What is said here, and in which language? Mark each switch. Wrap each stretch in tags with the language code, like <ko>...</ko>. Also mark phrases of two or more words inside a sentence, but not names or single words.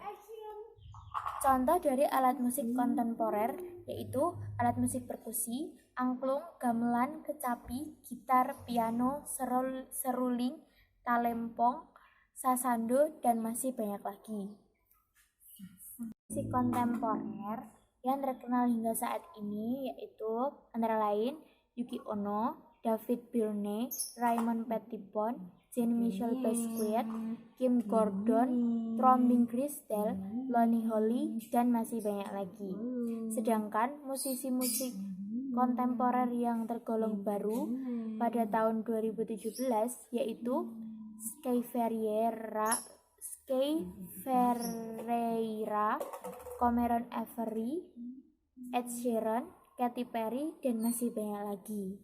<id>Contoh dari alat musik kontemporer yaitu alat musik perkusi, angklung, gamelan, kecapi, gitar, piano, seruling, talempong, sasando, dan masih banyak lagi. Musik kontemporer yang terkenal hingga saat ini yaitu antara lain Yuki Ono, David Byrne, Raymond Pettibon, Jean-Michel Basquiat, Kim Gordon, Trombing Gristel, Lonnie Holley, dan masih banyak lagi. Sedangkan musisi musik kontemporer yang tergolong baru pada tahun 2017 yaitu Sky Ferreira, Cameron Avery, Ed Sheeran, Katy Perry, dan masih banyak lagi.</id>